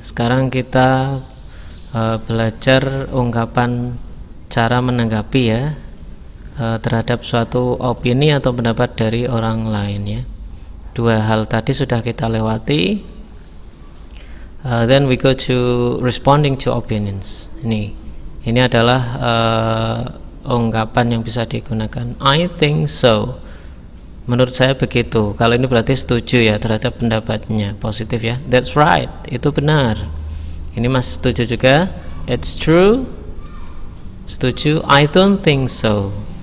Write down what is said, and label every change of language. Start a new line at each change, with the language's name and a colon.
Indonesian: Sekarang kita belajar ungkapan cara menanggapi ya terhadap suatu opini atau pendapat dari orang lain ya. Dua hal tadi sudah kita lewati.
English: Then we go to responding to opinions.
Indonesian: Ini adalah ungkapan yang bisa digunakan.
English: I think so.
Indonesian: Menurut saya begitu. Kalau ini berarti setuju ya terhadap pendapatnya, positif ya.
English: That's right,
Indonesian: itu benar. Ini Mas setuju juga.
English: It's true,
Indonesian: setuju.
English: I don't think so.